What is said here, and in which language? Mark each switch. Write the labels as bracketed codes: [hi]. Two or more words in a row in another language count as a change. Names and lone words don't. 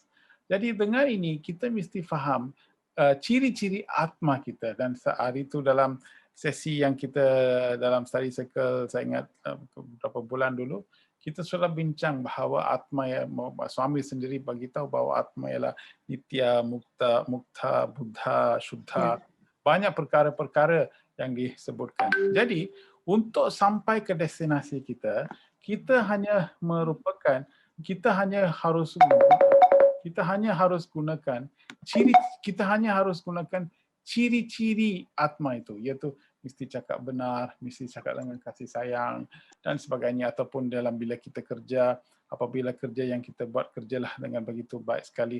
[ms] Jadi dengan ini kita mesti faham ciri-ciri atma kita dan hari itu dalam sesi yang kita dalam [en] study circle, [ms] saya ingat beberapa bulan dulu, kita sudah bincang bahawa atma suami sendiri bagi tahu bahawa atma ialah [sa] nitya, mukta, buddha, syuddha. [ms] Banyak perkara-perkara yang disebutkan. Jadi untuk sampai ke destinasi kita, kita hanya gunakan ciri-ciri atma itu, iaitu mesti cakap benar, mesti cakap dengan kasih sayang dan sebagainya, ataupun dalam bila kita kerja, apabila kerja yang kita buat kerjalah dengan begitu baik sekali.